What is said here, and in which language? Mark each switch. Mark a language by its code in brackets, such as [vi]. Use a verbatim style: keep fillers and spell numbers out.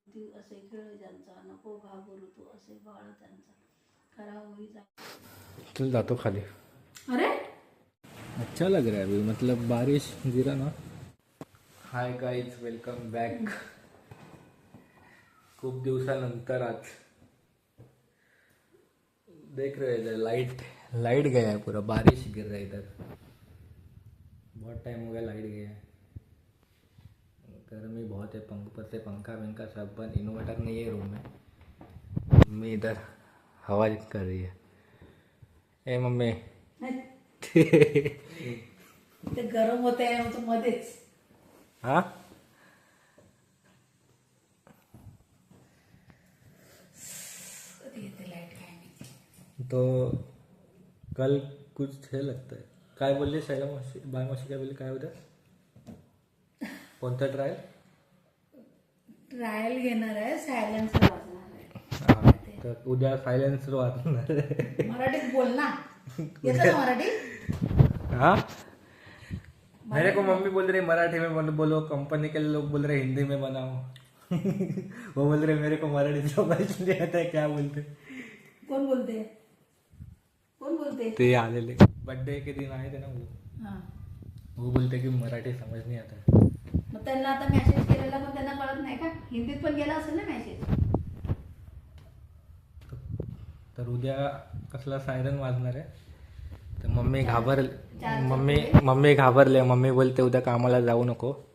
[mr] कीर्ती असे खेळ ज्यांचा, नको घाबरू तू असे बाळ त्यांचा, खरा होई जा. चल जातो खाली। अरे [hi] अच्छा लग रहा है अभी, मतलब बारिश गिरा ना। [en] Hi guys, welcome back. [mr] खूप दिवसानंतर [hi] आज देख रहे हो इधर लाइट लाइट गया है पूरा, बारिश गिर रहा है इधर, बहुत टाइम हो गया लाइट गया है। गर्मी बहुत है, पंख पर से पंखा वंखा सब बंद, इन्वर्टर नहीं है रूम में। मम्मी इधर हवा कर रही है। ए मम्मी [mr] नाही, ते गरम होते आहे मग तो मध्येच. हाँ कधी येते लाईट काय माहिती. [hi] तो कल कुछ है लगता है। [mr] काय बोलली शैला मावशी, बाय मावशी काय बोलली, काय उद्या कोणता ट्रायल? ट्रायल घेणार आहे, सायलेन्सर वाजणार हा, आहे. तर उद्या सायलेन्सर वाजणार आहे. मराठीत बोल ना, येतं ना मराठी. [hi] हाँ मेरे को मम्मी बोल रही मराठी में बोलो बोलो, कंपनी के लोग बोल रहे हिंदी में बनाओ। वो बोल रहे मेरे को मराठी समझ नहीं आता है, क्या बोलते [mr] कोण बोलते, कोण बोलते? ते आलेले [hi] बर्थडे के दिन आए थे ना, वो हा, वो बोलते कि मराठी समझ नहीं आता है। [mr] मग त्यांना आता मेसेज केलेला पण त्यांना कळत नाही का? हिंदीत पण गेला असेल ना मेसेज. तर उद्या कसला सायरन वाजणार आहे. तर मम्मी घाबर चार मम्मी मम्मी घाबरले. मम्मी बोलते उद्या कामाला जाऊ नको.